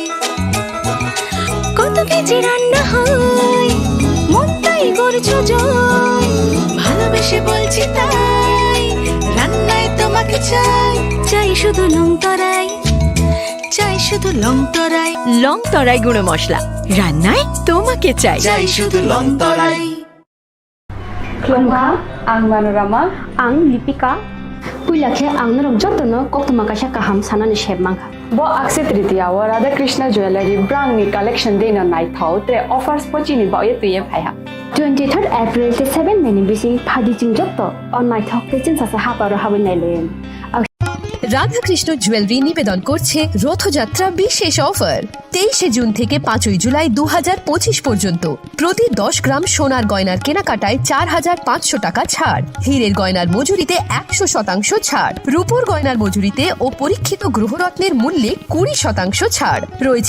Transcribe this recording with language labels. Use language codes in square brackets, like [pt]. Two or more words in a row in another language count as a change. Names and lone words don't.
[bn] কত কেজি রান্না হয়, মন তাই করছো জয়। ভালোবেসে বলছি তাই, রান্নায় তোমাকে চাই। চাই শুধু লংতরায়, চাই শুধু লংতরায়। লংতরাই গুঁড়ো মশলা, রান্নায় তোমাকে চাই। চাই শুধু লংতরাই। [trp] Klongkha, ang Manorama, ang Lipika. Puilakhe ang narok jotono koktuma kasha kaham sanani sheb mangha. Bo akse tritiya wa Radha Krishna Jewelry brand ni collection dena nai thau tre offers pochini ba ye tuye phaiha. 23rd April te 7 meni bisi phadi jing jotto on nai thok te chin sa haparo habin nai loyen. [bn] রাধাকৃষ্ণ জুয়েলারি নিবেদন করছে রথযাত্রা বিশেষ অফার 23 জুন থেকে 5 জুলাই 2025 পর্যন্ত। প্রতি 10 গ্রাম সোনার গয়নার কেনাকাটায় 4500 টাকা ছাড়, হীরের গয়নার মজুরিতে 100% ছাড়, রূপোর গয়নার মজুরিতে ও পরীক্ষিত গ্রহরত্নের মূল্যে 20% ছাড় রয়েছে।